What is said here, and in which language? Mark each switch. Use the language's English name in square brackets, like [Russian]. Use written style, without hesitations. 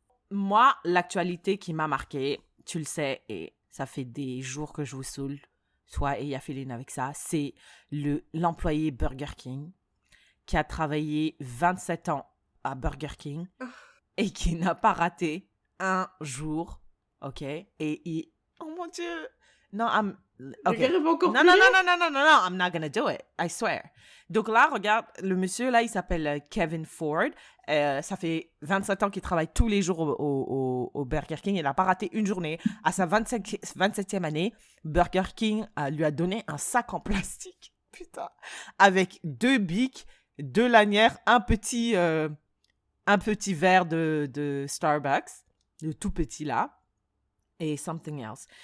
[French] Moi, l'actualité qui m'a marquée, tu le sais, et ça fait des jours que je vous saoule, toi et Yafeline avec ça, c'est l'employé Burger King qui a travaillé 27 ans à Burger King et qui n'a pas raté un jour, ok? Et oh mon Dieu! Non, okay. [English] Non, I'm not gonna do it, I swear. [French] Donc là, regarde, le monsieur là, il s'appelle Kevin Ford. Ça fait 27 ans qu'il travaille tous les jours au Burger King. Il n'a pas raté une journée. À sa 27e année, Burger King lui a donné un sac en plastique, putain, avec 2 bics, 2 lanières, un petit verre de Starbucks, le tout petit là, et [English] something else.